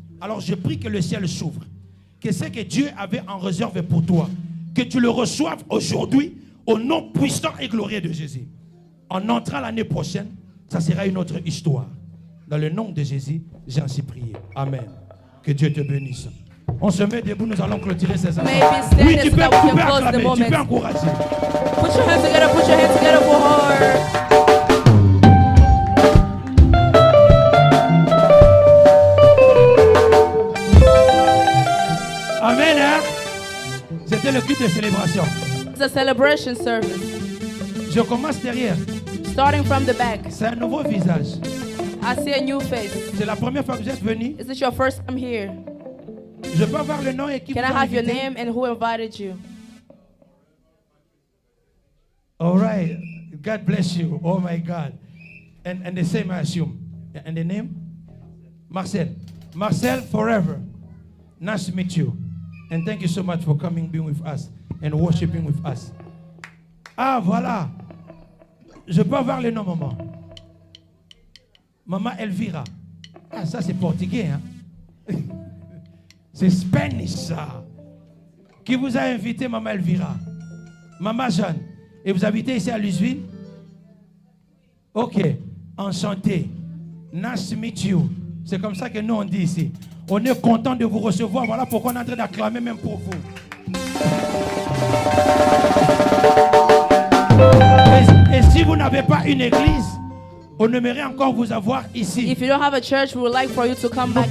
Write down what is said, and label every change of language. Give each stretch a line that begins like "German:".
French: Alors je prie que le ciel s'ouvre. Que ce que Dieu avait en réserve pour toi, que tu le reçoives aujourd'hui au nom puissant et glorieux de Jésus. En entrant l'année prochaine, ça sera une autre histoire. Dans le nom de Jésus, j'ai ainsi prié. Amen. Que Dieu te bénisse. On se met debout, nous allons clôturer ces instants. Oui, tu peux acclamer, tu peux encourager.
English: Put your hands together for her.
French: Amen, hein? C'était le culte de célébration.
English: It's a celebration service.
French: Je commence derrière.
English: Starting from the back.
French: C'est un nouveau visage.
English: I see a new face.
French: C'est la première fois que vous êtes venu.
English: Is this your first time here?
French: Je peux avoir le nom et qui vous a invité?
English: Can I have your name and who invited you? All right. God bless you. Oh my God. And the same I assume. And the name? Marcel. Marcel forever. Nice to meet you. And thank you so much for coming, being with us and worshiping with us.
French: Ah, voilà. Je peux avoir le nom, maman. Maman Elvira. Ah, ça c'est portugais, hein? C'est Spanish, ça. Qui vous a invité, maman Elvira? Maman Jeanne. Et vous habitez ici à Louisville? Ok. Enchanté. Nice to meet you. C'est comme ça que nous on dit ici. On est content de vous recevoir. Voilà pourquoi on est en train d'acclamer même pour vous. Et si vous n'avez pas une église, on aimerait encore vous avoir ici.
English: If you don't have a church, we would like for you to come back